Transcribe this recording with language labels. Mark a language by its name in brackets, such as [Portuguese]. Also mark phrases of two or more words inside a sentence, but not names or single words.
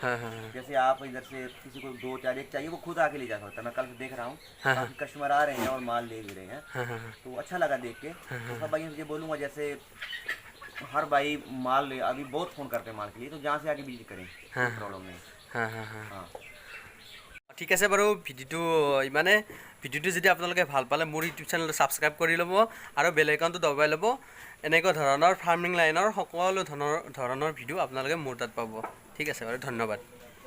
[Hindi] जैसे आप इधर से किसी को 2-4 एक चाहिए, वो खुद आके ले जा सकता है। मैं कल से देख रहा हूँ काफ़ी कस्टमर आ रहे हैं और माल ले भी रहे हैं, तो अच्छा लगा देख के। तो सब भाइयों से ये बोलूँगा, जैसे हर भाई माल ले, अभी बहुत फ़ोन करते हैं माल के लिए, तो जहाँ से आके विजिट करें, प्रॉब्लम नहीं। [Assamese] ঠিক আছে বাৰু, ভিডিঅ'টো ইমানে। ভিডিঅ'টো যদি আপোনালোকে ভাল পালে মোৰ ইউটিউব চেনেলটো ছাবস্ক্ৰাইব কৰি ল'ব আৰু [English] bell icon [Assamese] দবাই ল'ব। এনেকুৱা ধৰণৰ [English] farming line [Assamese] সকলো ধৰণৰ ভিডিঅ' আপোনালোকে মোৰ তাত পাব। ঠিক আছে বাৰু, ধন্যবাদ।